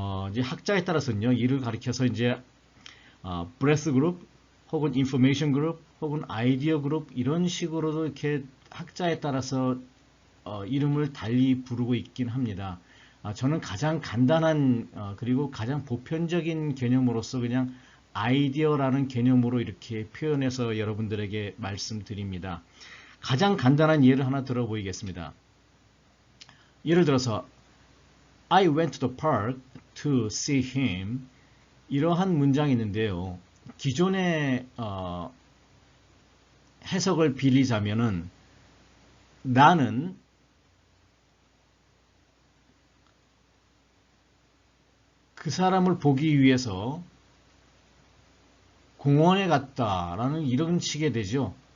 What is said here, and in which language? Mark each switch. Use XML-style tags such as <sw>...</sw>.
<ko>이제 학자에 따라서는요, 이를 가리켜서 이제 브레스 그룹 혹은 인포메이션 그룹 혹은 아이디어 그룹 이런 식으로도 이렇게 학자에 따라서 이름을 달리 부르고 있긴 합니다. 저는 가장 간단한 그리고 가장 보편적인 개념으로서 그냥 아이디어라는 개념으로 이렇게 표현해서 여러분들에게 말씀드립니다. 가장 간단한 예를 하나 들어보이겠습니다. 예를 들어서</ko> <en>I went to the park to see him.</en> <ko>이러한 문장이 있는데요. 기존의 해석을 빌리자면은 나는 그 사람을 보기 위해서 공원에 갔다라는 이런 식이 되죠.</ko>